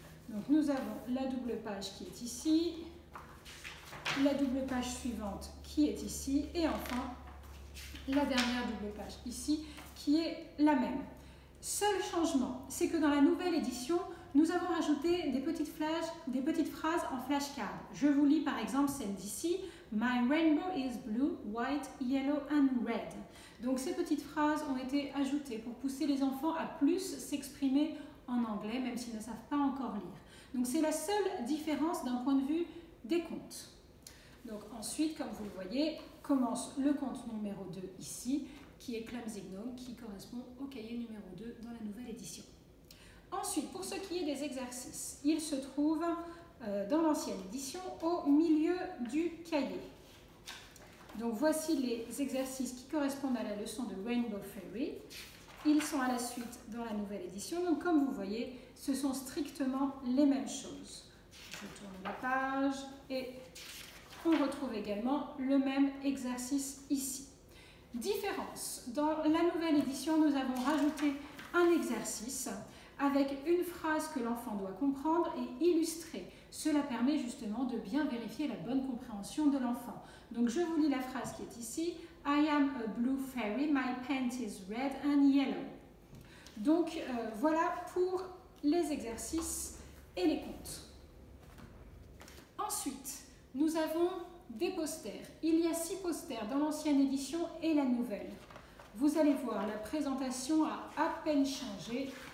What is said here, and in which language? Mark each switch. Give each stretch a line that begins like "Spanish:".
French: Donc nous avons la double page qui est ici, la double page suivante qui est ici, et enfin la dernière double page ici qui est la même. Seul changement, c'est que dans la nouvelle édition, nous avons rajouté des petites phrases en flashcard. Je vous lis par exemple celle d'ici.
English: My rainbow is blue, white, yellow and red.
French: Donc ces petites phrases ont été ajoutées pour pousser les enfants à plus s'exprimer en anglais, même s'ils ne savent pas encore lire. Donc c'est la seule différence d'un point de vue des comptes. Donc ensuite, comme vous le voyez, commence le compte numéro 2 ici, qui est Clumsy Gnome, qui correspond au cahier numéro 2 dans la nouvelle édition. Ensuite, pour ce qui est des exercices, ils se trouvent dans l'ancienne édition au milieu du cahier. Donc voici les exercices qui correspondent à la leçon de Rainbow Fairy. Ils sont à la suite dans la nouvelle édition. Donc comme vous voyez, ce sont strictement les mêmes choses. Je tourne la page et on retrouve également le même exercice ici. Différence. Dans la nouvelle édition, nous avons rajouté un exercice avec une phrase que l'enfant doit comprendre et illustrer. Cela permet justement de bien vérifier la bonne compréhension de l'enfant. Donc je vous lis la phrase qui est ici.
English: I am a blue fairy, my paint is red and yellow.
French: Donc voilà pour les exercices et les comptes. Ensuite, nous avons des posters. Il y a 6 posters dans l'ancienne édition et la nouvelle. Vous allez voir, la présentation a à peine changé.